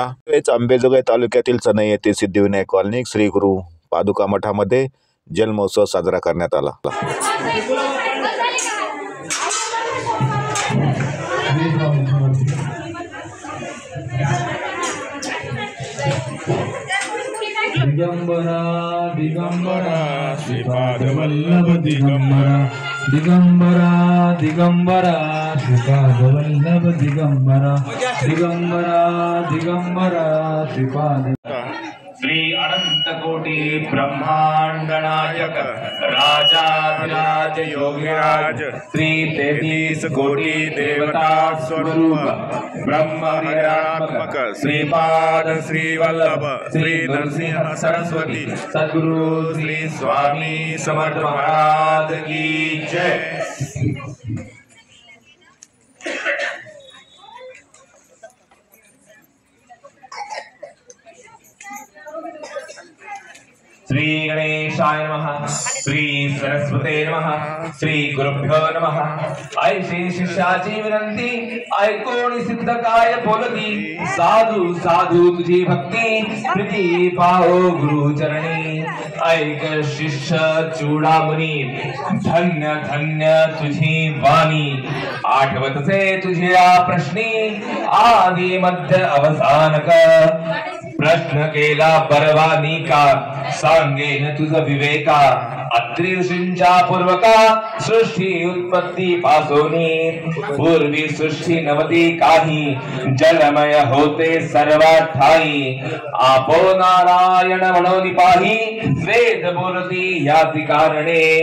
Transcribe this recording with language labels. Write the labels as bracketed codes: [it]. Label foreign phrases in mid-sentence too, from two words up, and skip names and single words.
[mr] अंबेजोगाई तालुक्यातील चनई येथील सिद्धिविनायक कॉलनी श्री गुरु पादुका मठामध्ये जन्मोत्सव साजरा करण्यात आला. दिगंबरा दिगंबरा श्रीपाद वल्लभ दिगंबरा दिगंबरा दिगंबरा श्रीपाद वल्लभ दिगंबरा दिगंबरा दिगंबरा श्रीपाद श्री अनंत कोटि ब्रह्मांड नायक राजाधिराज योगिराज श्री 33 कोटि देवता स्वरूप ब्रह्म विरात्मक श्रीपाद श्री वल्लभ श्री नरसिंह सरस्वती सद्गुरु श्री स्वामी समर्थ महाराज की जय. [sa] श्री गणेशाय नमः. श्री सरस्वते नमः. श्री गुरुभ्यो नमः. [mr] ऐशी शिष्याची विनंती ऐकून सिद्ध काय बोलती. साधू साधू तुझी भक्ती प्रीती पाहो गुरुचरणी. ऐक शिष्य चूडामणी धन्य धन्य तुझी वाणी. आठवतसे तुझ्या प्रश्नी आदि मध्य अवसान कर. प्रश्न केला परवानी का सांगेन तुझ विवेका. अत्रि ऋषींच्या पूर्वका सृष्टी उत्पत्ती पासोनी. पूर्वी सृष्टी नवती काही जलमय होते सर्व ठाई. आपो नारायण म्हणून पाही वेद बोलती याची कारणे.